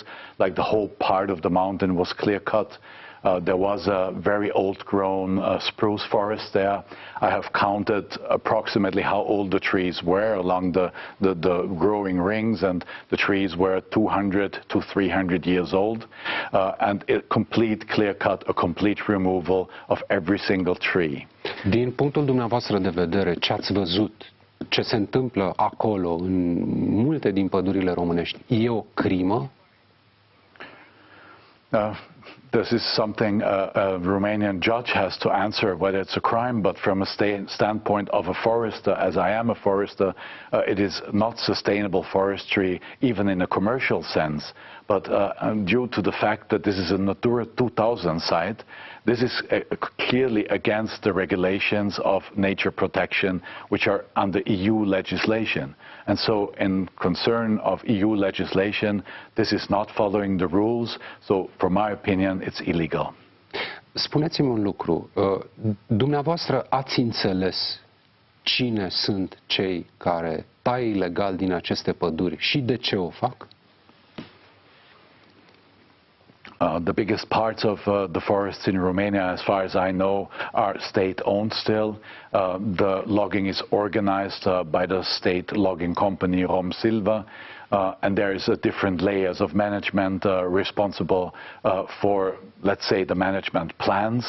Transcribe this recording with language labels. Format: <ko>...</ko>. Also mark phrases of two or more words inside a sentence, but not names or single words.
<en>Like the whole part of the mountain was clear cut. There was a very old-grown spruce forest there. I have counted approximately how old the trees were along the growing rings, and the trees were 200 to 300 years old. And a complete clear cut, a complete removal of every single tree.</en> <ro>Din punctul dumneavoastră de vedere, ce ați văzut, ce se întâmplă acolo, în multe din pădurile românești, e o crimă?</ro> <en>This is something a Romanian judge has to answer whether it's a crime, but from a standpoint of a forester, as I am a forester, it is not sustainable forestry even in a commercial sense. But due to the fact that this is a Natura 2000 site, this is clearly against the regulations of nature protection, which are under EU legislation. And so in concern of EU legislation, this is not following the rules. So from my opinion, it's illegal.</en> <ro>Spuneți-mi un lucru. Dumneavoastră ați înțeles cine sunt cei care taie ilegal din aceste păduri și de ce o fac?</ro> <en>The biggest parts of the forests in Romania, as far as I know, are state-owned still. The logging is organized by the state logging company Romsilva, and there is different layers of management responsible for, let's say, the management plans.</en>